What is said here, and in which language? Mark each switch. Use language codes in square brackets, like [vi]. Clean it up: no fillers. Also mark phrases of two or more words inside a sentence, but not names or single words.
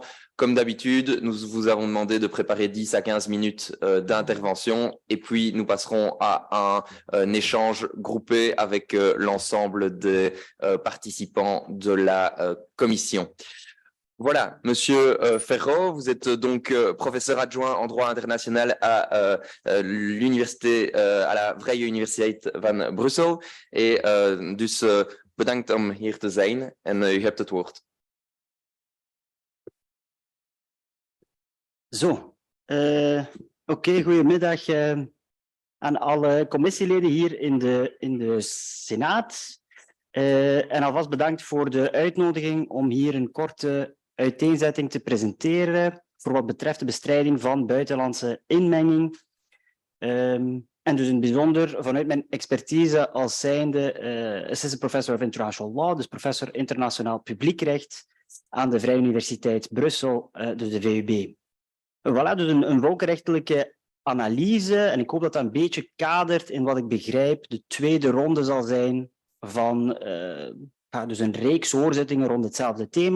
[fr] Comme d'habitude, nous vous avons demandé de préparer 10 à 15 minutes d'intervention et puis nous passerons à un échange groupé avec l'ensemble des participants de la commission. Voilà, Monsieur Ferro, vous êtes donc professeur adjoint en droit international à l'université, à la Vrije Universiteit van Brussel. [nl] Dus bedankt om hier te zijn en u hebt het woord. Zo, oké, goedemiddag aan alle commissieleden hier in de Senaat. En alvast bedankt voor de uitnodiging om hier een korte uiteenzetting te presenteren voor wat betreft de bestrijding van buitenlandse inmenging. En dus in het bijzonder vanuit mijn expertise als zijnde [en] assistant professor of international law, [nl] dus professor internationaal publiekrecht aan de Vrije Universiteit Brussel, dus de VUB. Voilà, dus een volkenrechtelijke analyse en ik hoop dat dat een beetje kadert in wat ik begrijp de tweede ronde zal zijn van dus een reeks hoorzittingen rond hetzelfde thema.